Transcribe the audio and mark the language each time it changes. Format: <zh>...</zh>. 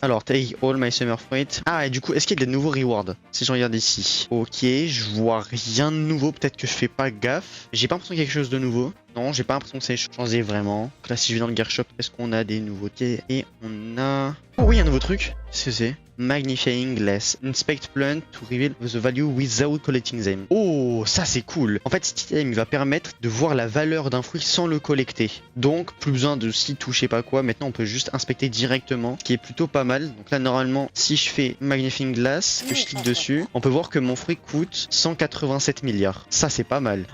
<fr>Alors,</fr> <en>take all my summer fruit.</en> <fr>Ah, et du coup, est-ce qu'il y a des nouveaux rewards? Si je regarde ici. Ok, je vois rien de nouveau. Peut-être que je fais pas gaffe. J'ai pas l'impression qu'il y a quelque chose de nouveau. Non, j'ai pas l'impression que ça ait changé vraiment. Donc là, si je vais dans le gear shop, est-ce qu'on a des nouveautés? Et on a... Oh oui, un nouveau truc. Qu'est-ce que c'est? Magnifying Glass.</fr> <en>Inspect plant to reveal the value without collecting them.</en> <fr>Oh, ça c'est cool. En fait, cet item il va permettre de voir la valeur d'un fruit sans le collecter. Donc, plus besoin de s'y toucher pas quoi. Maintenant, on peut juste inspecter directement, ce qui est plutôt pas mal. Donc là, normalement, si je fais Magnifying Glass, que je clique dessus, on peut voir que mon fruit coûte 187 milliards. Ça, c'est pas mal.</fr>